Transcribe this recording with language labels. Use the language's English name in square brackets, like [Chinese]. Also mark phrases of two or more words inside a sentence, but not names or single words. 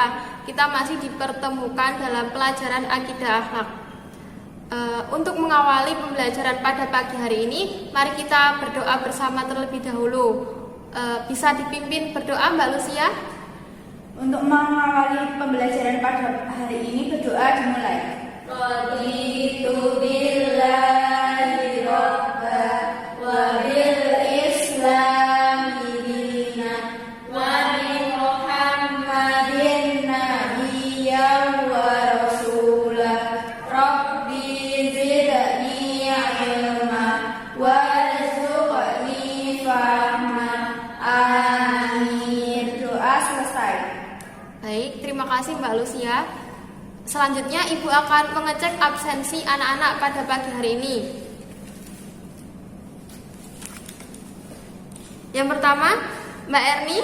[Indonesian] Kita masih dipertemukan dalam pelajaran akidah akhlak. Untuk mengawali pembelajaran pada pagi hari ini, mari kita berdoa bersama terlebih dahulu. Bisa dipimpin berdoa Mbak Lucia? Untuk mengawali pembelajaran pada hari ini, berdoa dimulai. [Arabic] رضيت بالله ربا وبالإسلام دينا وبمحمد نبيا ورسولا. رب زدني علما وارزقني فهما. [Indonesian] Amin. Doa selesai. Baik, terima kasih Mbak Lucia. Selanjutnya Ibu akan mengecek absensi anak-anak pada pagi hari ini. Yang pertama, Mbak Erni,